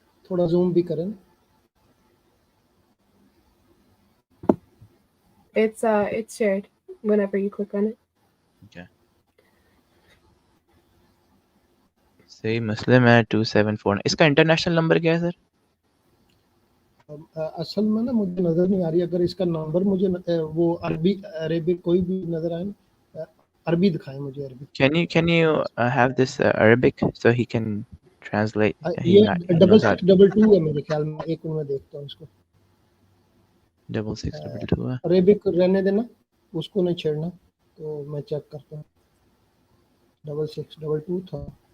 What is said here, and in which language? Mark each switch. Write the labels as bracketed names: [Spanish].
[Hindi] थोड़ा जूम भी करें. [English] It's shared whenever you click on it. Okay. [Hindi] Say Muslim है 274. इसका इंटरनेशनल नंबर क्या है सर? असल में ना मुझे नजर नहीं आ रही. अगर इसका नंबर मुझे वो अरबी कोई भी नजर आए ना, अरबी दिखाएं मुझे. अरबी. [English] Can you have this Arabic so he can translate? [Hindi] ये 6622 है मेरे ख्याल में. एक मिनट में देखता हूँ इसको. 6622 है. अरेबिक रहने देना, उसको नहीं छेड़ना. तो मैं चेक करता हूँ. 6622 था.